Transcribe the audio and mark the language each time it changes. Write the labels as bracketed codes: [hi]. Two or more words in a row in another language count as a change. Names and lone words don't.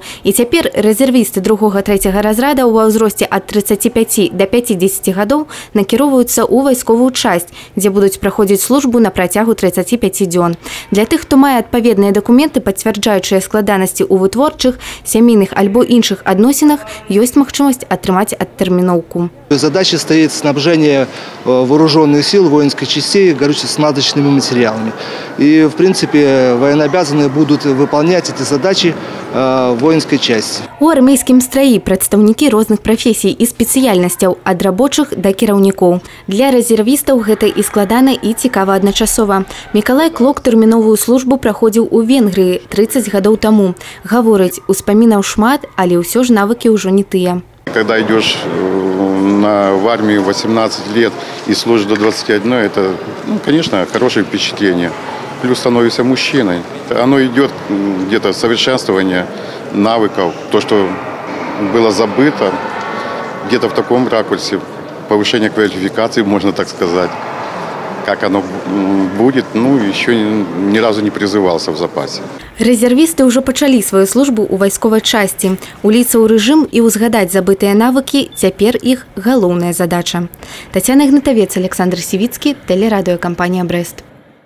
[be] І цяпер рэзервісты 2-3 разрада ва ўзросце ад 35 да 50 гадоў накіроўваюцца ў вайсковую часць, дзе будуць праходзіць службу на працягу 35 дзён. Для тых, хто мае адпаведныя дакументы, пацвярджаючыя складанасці ў вытворчых, сямейных альбо іншых адносінах, ёсць магчымасць атрымаць адтэрміноўку. [ru] Задача стоит снабжение вооруженных сил, воинских частей горюче-смазочными материалами. И, в принципе, военнообязанные будут выполнять эти задачи в воинской части. [be] У армейскім страі прадстаўнікі розных прафесій і спецыяльнасцяў, ад рабочых да кіраўнікоў. Для рэзервістаў гэта і складана, і цікава адначасова. Мікалай Клок тэрміновую службу праходзіў у Венгрыі 30 гадоў таму. Гаворыць, успамінаў шмат, але ўсё ж навыкі ўжо не тыя. [ru] Когда идешь в армию 18 лет и служишь до 21, это, конечно, хорошее впечатление. Плюс становишься мужчиной. Оно идет где-то совершенствование навыков, то, что было забыто, где-то в таком ракурсе, повышение квалификации, можно так сказать. Как оно будет, еще ни разу не призывался в запасе. [be] Рэзервісты ўжо пачалі сваю службу ў вайсковай часці. Уліцца ў рэжым і ўзгадаць забытыя навыкі – цяпер іх галоўная задача. Тацяна Ігнатавец, Александр Сівіцкі, тэлерадыёкампанія «Брэст».